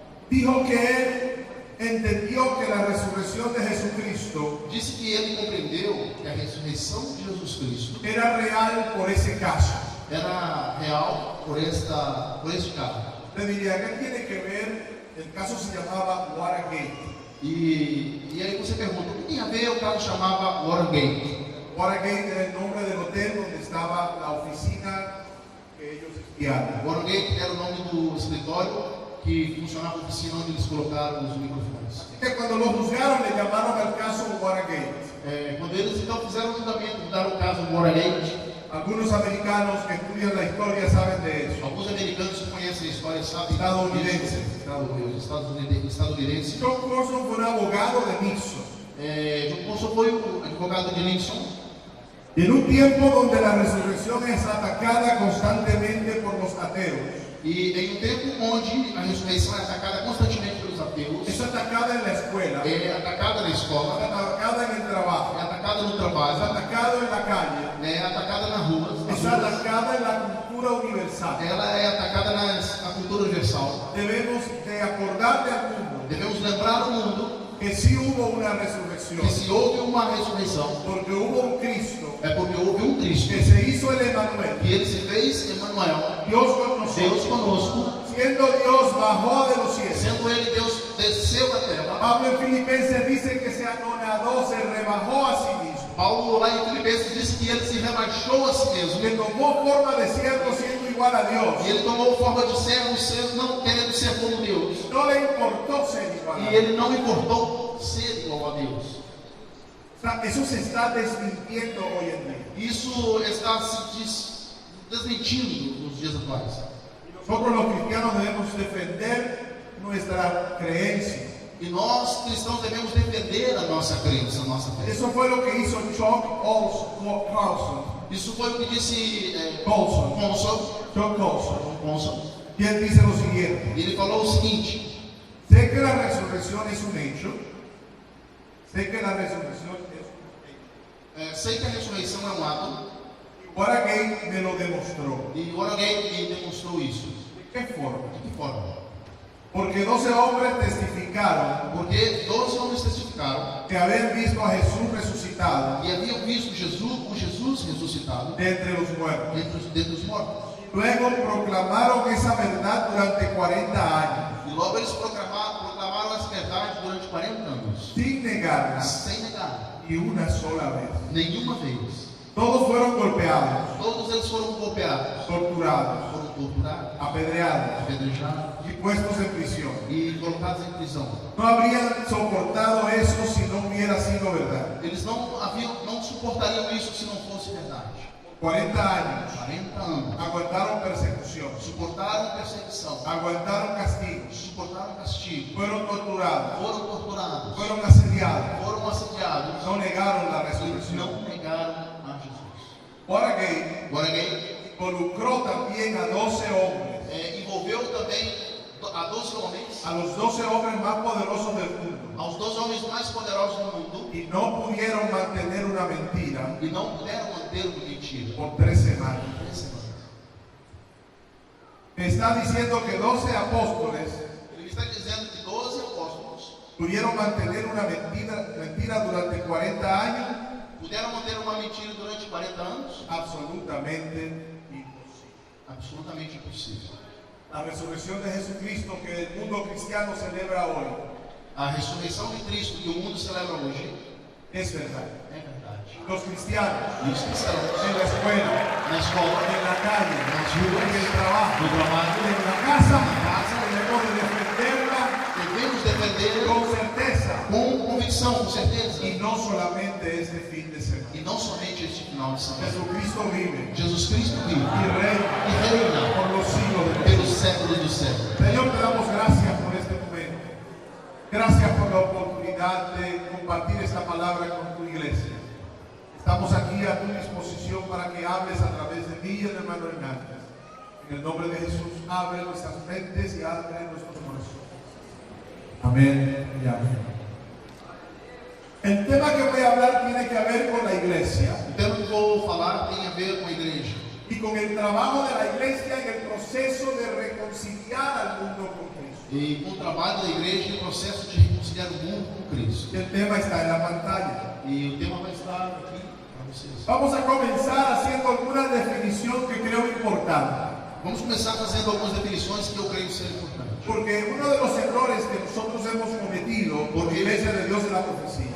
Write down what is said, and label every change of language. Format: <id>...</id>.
<es>dijo que él entendió que la resurrección de Jesucristo</es> <pt>disse que ele compreendeu que a ressurreição de Jesus Cristo</pt> <es>era real por ese caso.</es> <pt>era real por este caso.</pt> <es>Le diría, ¿qué tiene que ver? El caso se llamaba Watergate.</es> <pt>E aí você pergunta, o que tem a ver? O caso chamava Watergate.</pt> <es>Watergate era el nombre del hotel donde estaba la oficina que ellos espiaron.</es> <pt>Watergate era o nome do escritório que funcionava a oficina onde eles colocaram os microfones.</pt> <es>Que cuando lo juzgaron le llamaron al caso Watergate.</es> <pt>Quando eles então fizeram o julgamento, mudaram o caso Watergate,</pt> <es>Algunos americanos que estudian la historia saben de eso.</es> <pt>alguns americanos que conhecem a história sabem Estadunidense. Estadunidense.</pt> <es>John Colson fue un abogado de Nixon.</es> <pt>John Colson foi o advogado de Nixon.</pt> <es>Y en un tiempo donde la resurrección es atacada constantemente por los ateos,</es> <pt>E em um tempo onde a ressurreição é atacada constantemente pelos ateus,</pt> <es>es atacada en la escuela,</es> <pt>é atacada na</pt> <es>es</es> <pt>escola,</pt> <es>atacada en el trabajo,</es> <pt>é atacada no</pt> <es>es</es> <pt>trabalho,</pt> <es>atacada en la calle,</es> <pt>é atacada na rua, nas</pt> <es>es</es> <pt>ruas.</pt> <es>atacada en la cultura universal.</es> <pt>Ela é atacada na cultura universal.</pt> <es>Debemos de acordarle al mundo</es> <pt>Devemos lembrar ao mundo</pt> <es>que sí hubo una resurrección,</es> <pt>que se houve uma ressurreição,</pt> <es>porque hubo un Cristo</es> <pt>é porque houve um Cristo,</pt> <es>que se hizo el Emanuel.</es> <pt>e ele se fez Emmanuel,</pt> <es>Dios con nosotros.</es> <pt>conosco,</pt> <es>Siendo Dios bajó de los cielos.</es> <pt>sendo Ele Deus, desceu da terra.</pt> <es>Pablo en Filipenses dice que se anonadó, se rebajó a sí mismo.</es> <pt>Paulo lá em Filipenses diz que ele se rebaixou a si mesmo.</pt> <es>Que tomó forma de siervo siendo igual a Dios.</es> <pt>E ele tomou forma de servo, não querendo ser como Deus.</pt> <es>No le importó ser igual a</es> <pt>E</pt> <es>Dios.</es> <pt>ele não importou ser igual a Deus.</pt> <es>O sea, eso se está desmintiendo hoy en día.</es> <pt>Isso está se desmentindo nos dias atuais.</pt> <es>Nosotros los cristianos debemos defender nuestra creencia.</es> <pt>E nós, cristãos, devemos defender a nossa crença, a nossa fé.</pt> <es>Eso fue lo que hizo Chuck Colson.</es> <pt>Isso foi o que disse</pt> <es>Colson. Chuck Colson.</es> <pt>Conson.</pt> <es>Y él dice lo siguiente.</es> <pt>E ele falou o seguinte:</pt> <es>Sé que la resurrección es un hecho. Sé que la resurrección es un hecho.</es> <pt>sei que a ressurreição é um ato,</pt> <es>Watergate me lo demostró.</es> <pt>e o Watergate me demonstrou isso.</pt> <es>¿De qué forma?</es> <pt>De que forma?</pt> <es>Porque 12 hombres testificaron</es> <pt>Porque 12 homens testificaram</pt> <es>que habían visto a Jesús resucitado</es> <pt>e haviam visto o Jesus ressuscitado</pt> <es>de entre los muertos.</es> <pt>dentre os mortos.</pt> <es>Luego proclamaron esa verdad durante 40 años,</es> <pt>E logo eles proclamaram essa verdade durante 40 anos,</pt> <es>sin negarla</es> <pt>sem negar,</pt> <es>ni una sola vez.</es> <pt>nenhuma vez.</pt> <es>Todos fueron golpeados,</es> <pt>Todos eles foram golpeados,</pt> <es>torturados,</es> <pt>foram torturados,</pt> <es>apedreados</es> <pt>apedrejados</pt> <es>y puestos en prisión.</es> <pt>e colocados em prisão.</pt> <es>No habrían soportado eso si no hubiera sido verdad.</es> <pt>Eles não suportariam isso se não fosse verdade.</pt> <es>40 años</es> <pt>40 anos.</pt> <es>aguantaron persecución,</es> <pt>Suportaram perseguição,</pt> <es>aguantaron castigos,</es> <pt>suportaram castigo,</pt> <es>fueron torturados,</es> <pt>foram torturados,</pt> <es>fueron asediados,</es> <pt>foram assediados,</pt> <es>no negaron la</es> <pt>eles</pt> <es>resurrección.</es> <pt>não negaram a Jesus.</pt> <es>Watergate</es> <pt>Watergate</pt> <es>involucró también a 12 hombres,</es> <pt>envolveu também a 12 homens,</pt> <es>a los 12 hombres más poderosos del mundo,</es> <pt>aos 12 homens mais poderosos do mundo,</pt> <es>y no pudieron mantener una mentira</es> <pt>e não puderam manter uma mentira.</pt> <es>por 3 semanas.</es> <pt>3 semanas.</pt> <es>Me está diciendo que 12 apóstoles</es> <pt>Ele está dizendo que 12 apóstolos</pt> <es>pudieron mantener una mentira durante 40 años,</es> <pt>puderam manter uma mentira durante 40 anos?</pt> <es>absolutamente imposible.</es> <pt>Absolutamente impossível.</pt> <es>La resurrección de Jesucristo que el mundo cristiano celebra hoy</es> <pt>A ressurreição de Cristo que o mundo celebra hoje</pt> <es>es verdad.</es> <pt>é verdade.</pt> <es>Los cristianos</es> <pt>E os cristãos,</pt> <es>en la escuela,</es> <pt>na escola,</pt> <es>en la calle,</es> <pt>nas ruas,</pt> <es>en el trabajo,</es> <pt>no trabalho,</pt> <es>en la casa, debemos de defenderla</es> <pt>devemos defender</pt> <es>con certeza</es> <pt>com convicção, com certeza.</pt> <es>y no solamente este fin de semana.</es> <pt>E não somente este final de semana.</pt> <es>Jesucristo vive</es> <pt>Jesus Cristo vive</pt> <es>y reina</es> <pt>e reina</pt> <es>por los siglos de los</es> <pt>pelos séculos dos séculos.</pt> <es>Señor, te damos gracias por este momento. Gracias por la oportunidad de compartir esta palabra con tu iglesia. Estamos aquí a tu disposición para que hables a través de mí y del hermano Hernández. En el nombre de Jesús, abre nuestras mentes y abre nuestros corazones. Amén y amén. El tema que voy a hablar tiene que ver con la iglesia</es> <pt>O tema que vou falar tem a ver com a igreja</pt> <es>y con el trabajo de la iglesia en el proceso de reconciliar al mundo con Cristo.</es> <pt>e com o trabalho da igreja e o processo de reconciliar o mundo com Cristo.</pt> <es>El tema está en la pantalla.</es> <pt>E o tema vai estar aqui para vocês.</pt> <es>Vamos a comenzar haciendo alguna definición que creo importante.</es> <pt>Vamos começar fazendo algumas definições que eu creio ser importantes.</pt> <es>Porque uno de los errores que nosotros hemos cometido por la Iglesia de Dios de la Profecía</es>